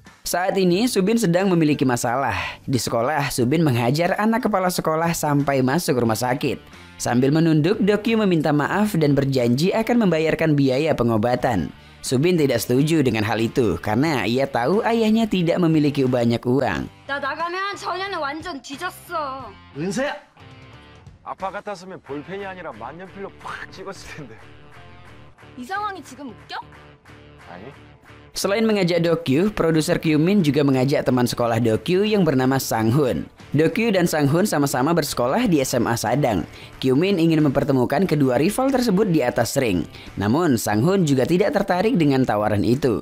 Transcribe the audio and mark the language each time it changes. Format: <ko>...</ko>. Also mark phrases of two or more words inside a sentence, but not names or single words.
<id>Saat ini Subin sedang memiliki masalah. Di sekolah, Subin menghajar anak kepala sekolah sampai masuk rumah sakit. Sambil menunduk, Do Kyu meminta maaf dan berjanji akan membayarkan biaya pengobatan. Subin tidak setuju dengan hal itu karena ia tahu ayahnya tidak memiliki banyak uang.</id> <ko>나 나가면 전혀는 완전 뒤졌어. 은서야! 아빠 같았으면 볼펜이 아니라 만년필로 팍 찍었을 텐데. 이 상황이 지금 웃겨? 아니?</ko> <id>Selain mengajak Do Kyu, produser Kyu Min juga mengajak teman sekolah Do Kyu yang bernama Sang Hun. Do Kyu dan Sang Hun sama-sama bersekolah di SMA Sadang. Kyu Min ingin mempertemukan kedua rival tersebut di atas ring. Namun Sang Hun juga tidak tertarik dengan tawaran itu.</id>